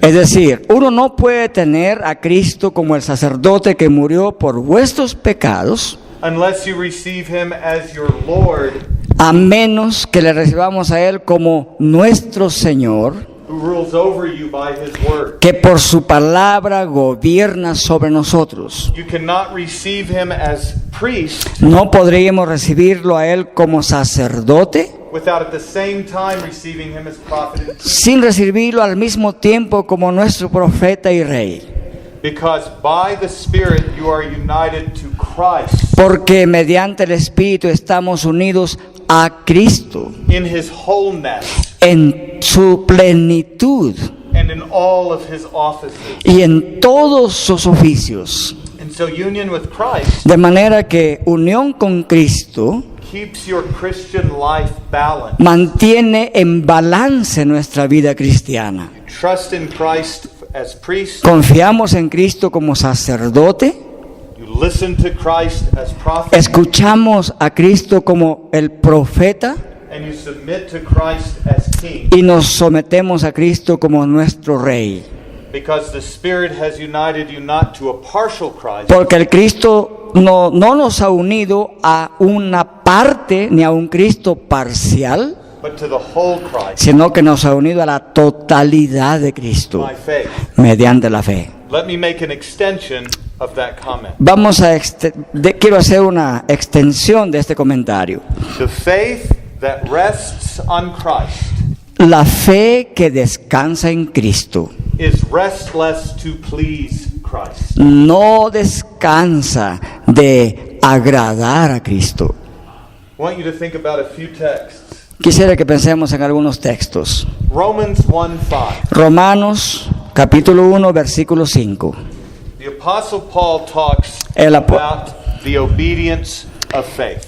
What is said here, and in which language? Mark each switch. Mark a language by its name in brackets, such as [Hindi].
[Spanish] Es decir, uno no puede tener a Cristo como el sacerdote que murió por vuestros pecados [English] unless you receive Him as your Lord [Spanish] a menos que le recibamos a Él como nuestro Señor, [English] who rules over you by His word. [Spanish] que por su palabra gobierna sobre nosotros. [English] You cannot receive Him as priest [Spanish] No podríamos recibirlo a Él como sacerdote [English] without at the same time receiving Him as prophet and king. [Spanish] sin recibirlo al mismo tiempo como nuestro profeta y rey. [English] Because by the Spirit you are united to Christ [Spanish] Porque mediante el Espíritu estamos unidos a Cristo [English] in His wholeness [Spanish] en su plenitud [English] and in all of His offices. [Spanish] y en todos sus oficios. [English] And so union with Christ [Spanish] De manera que unión con Cristo [English] keeps your Christian life balanced. [Spanish] mantiene en balance nuestra vida cristiana. [English] Trust in Christ as priest. [Spanish] Confiamos en Cristo como sacerdote, [English] You listen to Christ as prophet. [Spanish] escuchamos a Cristo como el profeta [English] and you submit to Christ as King, [Spanish] y nos sometemos a Cristo como nuestro Rey. [English] because the Spirit has united you not to a partial Christ, [Spanish] Porque el Cristo no nos ha unido a una parte ni a un Cristo parcial, [English] but to the whole Christ [Spanish] sino que nos ha unido a la totalidad de Cristo [English] by faith. [Spanish] mediante la fe. [English] Let me make an extension of that comment. [Spanish] Quiero hacer una extensión de este comentario. [English] The faith that rests on Christ [Spanish] La fe que descansa en Cristo [English] is restless to please Christ. [Spanish] no descansa de agradar a Cristo. [English] I want you to think about a few texts. [Spanish] Quisiera que pensemos en algunos textos. [English] Romans 1:5. [Spanish] Romanos capítulo 1 versículo 5. [English] The Apostle Paul talks [Spanish] El [English] about the obedience of faith.